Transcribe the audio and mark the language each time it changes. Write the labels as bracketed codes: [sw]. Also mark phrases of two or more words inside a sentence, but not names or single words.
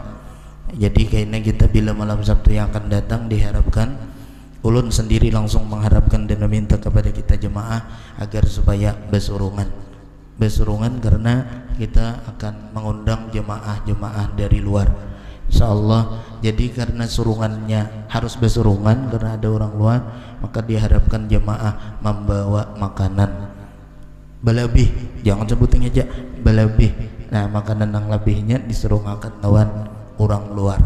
[id] Jadi kayaknya kita bila malam Sabtu yang akan datang diharapkan, ulun sendiri langsung mengharapkan dan meminta kepada kita jemaah agar supaya besurungan karena kita akan mengundang jemaah-jemaah dari luar insyaallah. Jadi karena surungannya harus besurungan karena ada orang luar, maka diharapkan jemaah membawa makanan belebih, jangan sebutin aja belebih. Nah, makanan yang lebihnya disurungakan lawan orang luar.